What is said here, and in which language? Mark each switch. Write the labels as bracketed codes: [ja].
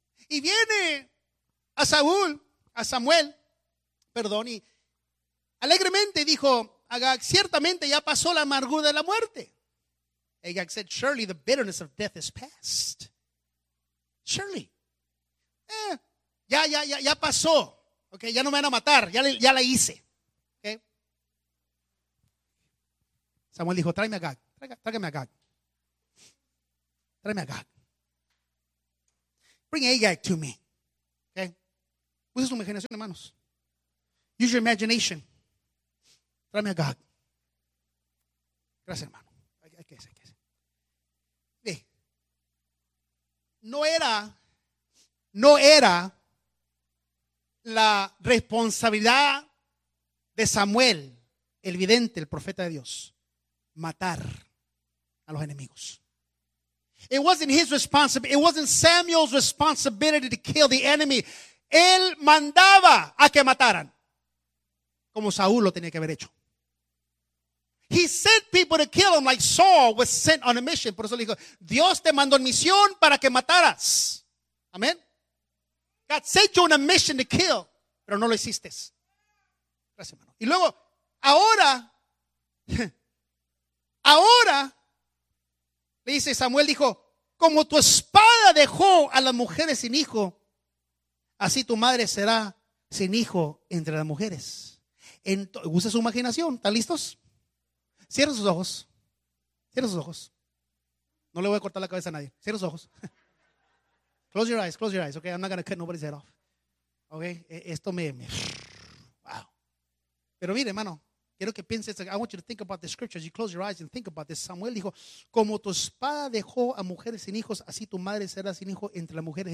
[es] Y viene a Samuel, y alegremente dijo Agag, ciertamente ya pasó la amargura de la muerte. [en] Agag said, surely the bitterness of death is past. Surely. [es] Ya pasó. Okay, ya no me van a matar, ya la hice. Okay. Samuel dijo, tráeme a Agag. [en] Bring Agag to me. [es] Okay? Use tu imaginación, hermanos. [en] Use your imagination. [es] Tráeme a Gag. Gracias, hermano. Hay que No era la responsabilidad de Samuel, el vidente, el profeta de Dios, matar a los enemigos. [en] It wasn't his responsibility. It wasn't Samuel's responsibility to kill the enemy. [es] Él mandaba a que mataran, como Saúl lo tenía que haber hecho. [en] He sent people to kill him like Saul was sent on a mission. [es] Por eso le dijo, Dios te mandó en misión para que mataras. Amén. [en] God sent you on a mission to kill, [es] pero no lo hiciste. Gracias, hermano. Y luego, ahora, le dice Samuel, dijo, como tu espada dejó a las mujeres sin hijo, así tu madre será sin hijo entre las mujeres. Usa su imaginación, ¿están listos? Cierra sus ojos. No le voy a cortar la cabeza a nadie. Cierra sus ojos. [en] Close your eyes, okay? I'm not going to cut nobody's head off. [es] Okay? Esto me. Wow. Pero mire, hermano, quiero que pienses. [en] I want you to think about the scriptures. You close your eyes and think about this. [es] Samuel dijo, como tu espada dejó a mujeres sin hijos, así tu madre será sin hijo entre las mujeres.